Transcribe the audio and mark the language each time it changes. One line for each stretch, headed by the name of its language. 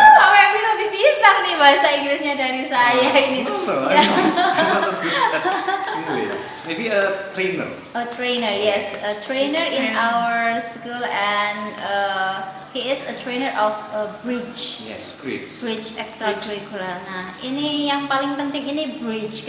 Indonesian: Pak Febri lebih pintar nih bahasa Inggrisnya dari saya ini.
English: I'm not good at English. Maybe a trainer. A trainer, yes, a trainer in our school, and he is a trainer of bridge. Yes, bridge. Bridge extracurricular.
Indonesian: Nah, ini yang paling penting, ini bridge.